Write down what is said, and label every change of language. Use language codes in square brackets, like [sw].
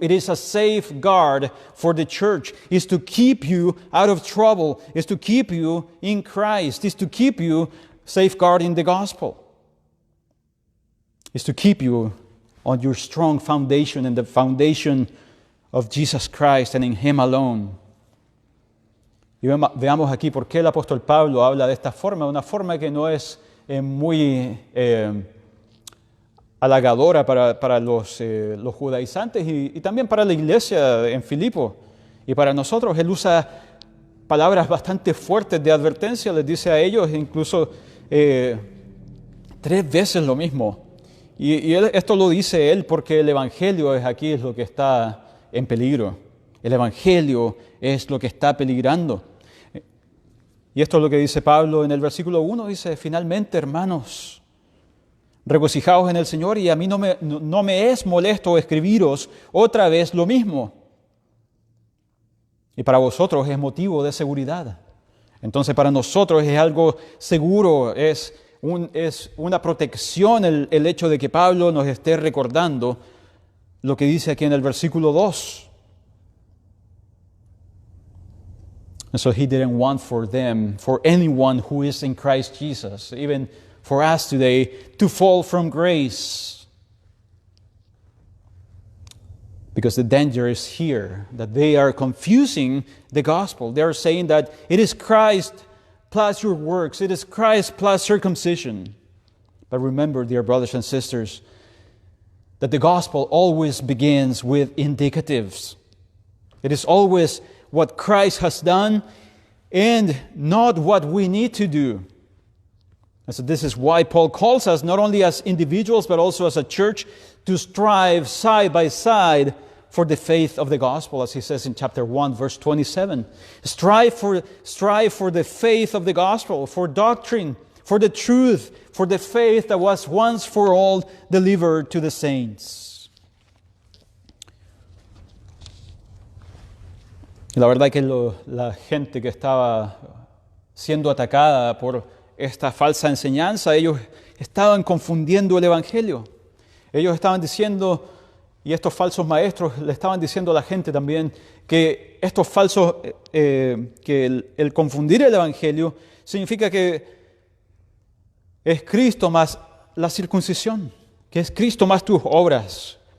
[en] It is a safeguard for the church. It's to keep you out of trouble. It's to keep you in Christ. It's to keep you safeguarding the gospel. It's to keep you on your strong foundation and the foundation of Jesus Christ and in Him alone. [es] Y veamos aquí por qué el apóstol Pablo habla de esta forma, una forma que no es muy halagadora para los judaizantes y también para la iglesia en Filipo. Y para nosotros él usa palabras bastante fuertes de advertencia, les dice a ellos incluso 3 veces lo mismo. Y esto lo dice él porque el evangelio es lo que está en peligro. El evangelio es lo que está peligrando. Y esto es lo que dice Pablo en el versículo 1, dice, finalmente, hermanos, Regocijaos en el Señor, y a mí no me es molesto escribiros otra vez lo mismo. Y para vosotros es motivo de seguridad. Entonces para nosotros es algo seguro, es una protección el hecho de que Pablo nos esté recordando lo que dice aquí en el versículo 2. [en] And so he didn't want for them, for anyone who is in Christ Jesus, even for us today, to fall from grace. Because the danger is here, that they are confusing the gospel. They are saying that it is Christ plus your works, it is Christ plus circumcision. But remember, dear brothers and sisters, that the gospel always begins with indicatives. It is always what Christ has done and not what we need to do. And so this is why Paul calls us, not only as individuals, but also as a church, to strive side by side for the faith of the gospel, as he says in chapter 1, verse 27. Strive for the faith of the gospel, for doctrine, for the truth, for the faith that was once for all delivered to the saints. [es] La verdad que la gente que estaba siendo atacada por esta falsa enseñanza, ellos estaban confundiendo el Evangelio. Ellos estaban diciendo, y estos falsos maestros le estaban diciendo a la gente también, que estos falsos, que el confundir el Evangelio significa que es Cristo más la circuncisión, que es Cristo más tus obras.